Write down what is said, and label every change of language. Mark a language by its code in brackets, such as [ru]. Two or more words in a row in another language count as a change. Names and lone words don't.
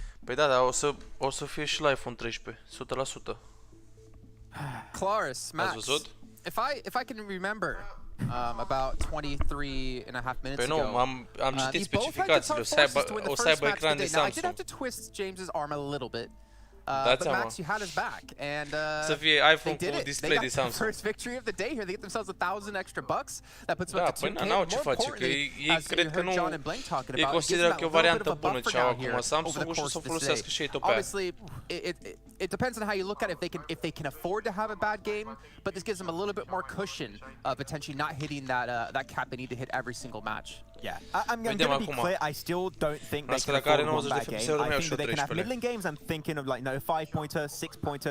[ro] Păi da, dar o să fie și la iPhone 13, 100%. [en] Claris, Max, if I can remember, about 23 and a half minutes ago. [ro] Păi nu, am citit specificațiile, o să aibă ecran de Samsung. [en] I did have to twist James's arm a little bit. [ro] Dați [en] but Max, you had his back, and [ro] să fie iPhone cu display de Samsung. [en] First victory of the day here. They get themselves 1,000 extra bucks. That puts them up to 2K. [ro] Da, n-au ce face, că ei cred că nu. Ei consideră că e o variantă bună ce au acum Samsung și o să folosească și ei tot pe aia. [en] Obviously, it depends on how you look at it. If they can afford to have a bad game, but this gives them a little bit more cushion, potentially not hitting that cap they need to hit every single match. Yeah, I'm going to be clear. I still don't think they can afford one bad game. I think that they can have middling games. I'm thinking of like 5-pointer, 6-pointer.